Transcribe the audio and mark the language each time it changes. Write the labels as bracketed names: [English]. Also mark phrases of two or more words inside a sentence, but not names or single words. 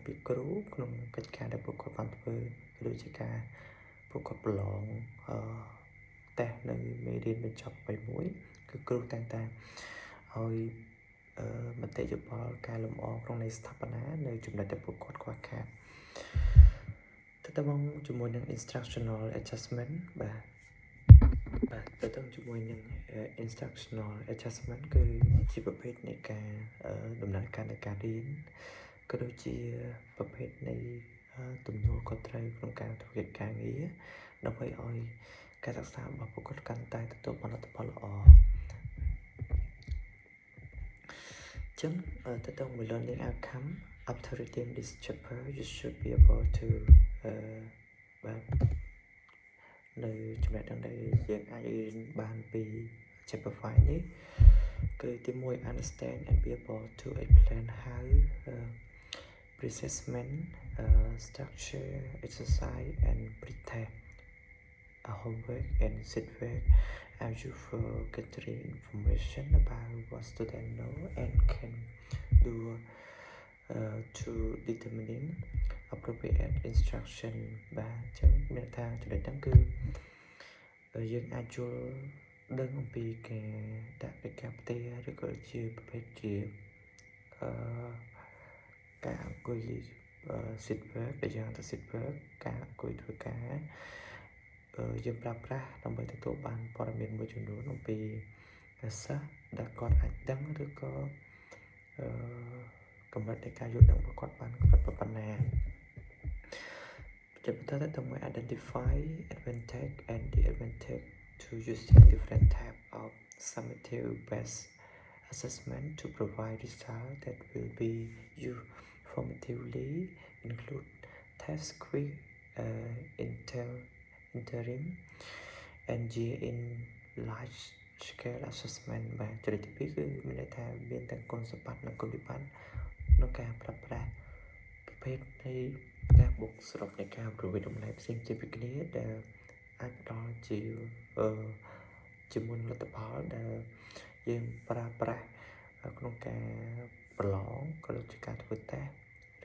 [Khmer] ពីគ្រូក្នុងកិច្ចការដែលពួកគាត់បានធ្វើដូចជាការពួកគាត់ប្រឡងតេស្តនៅមេរៀនបញ្ចប់1គឺគ្រូ តែងតែឲ្យមតិយោបល់កែលម្អក្នុងនៃស្ថាបនានៅចំណុចដែលពួកគាត់ខ្វះខាតទៅមកជាមួយនឹង [English] instructional adjustment [Khmer] បាទទៅជាមួយនឹង [English] instructional adjustment [Khmer] គឺជាប្រភេទនៃការដំណើរការនៃការរៀនក៏ដូចជាប្រភេទនៃទំនួលខុសត្រូវក្នុងការធ្វើកិច្ចការងារដើម្បីឲ្យការសិក្សារបស់ពួកគាត់កាន់តែទទួលបានលទ្ធផលល្អ ចឹងទៅ [English] learning outcome after reading this chapter you should be able to [Khmer] បាទនៅចំណុចដែលយើងអាចរៀន បានពី chapter 5 នេះគឺទី1 [English] understand and be able to explain how pre-assessment structure exercise and pre-test homework and set work are used for gathering information about what students know and can do to determining appropriate instruction [Khmer] បាទអញ្ចឹងមានថាចំណុចហ្នឹងគឺយើងអាចយល់ដឹងអំពីការដាក់កិច្ចការផ្ទះឬក៏ជាប្រភេទជា ការអង្គុយ [English] sit work [Khmer] ដែលយើងទៅ [English] sit work [Khmer] ការអង្គុយធ្វើការយើងប្រើប្រាស់ដើម្បីទទួលបានព័ត៌មានមួយចំនួនអំពីសិស្សដែលគាត់អាចដឹងឬក៏ កម្រិតនៃការយល់ដឹងរបស់គាត់បានប៉ុណ្ណាជាបន្តទៅមួយ [English] identify advantage and disadvantage to using different type of summative based assessment to provide results that will be used formatively include test quiz interim and year in large scale assessment [Khmer] បាទចំណុចទី2គឺមានន័យថាមានទាំងគុណសម្បត្តិនិងគុណវិបត្តិក្នុងការប្រើប្រាស់ប្រភេទនៃការបូកសរុបនៃការរំវិតម្លៃផ្សេងជាពីគ្នាដែលអាចផ្ដល់ ជាមួយលទ្ធផលដែលយើងប្រើប្រាស់ក្នុងការប្រឡងក៏ដូចជាការធ្វើតេស្ត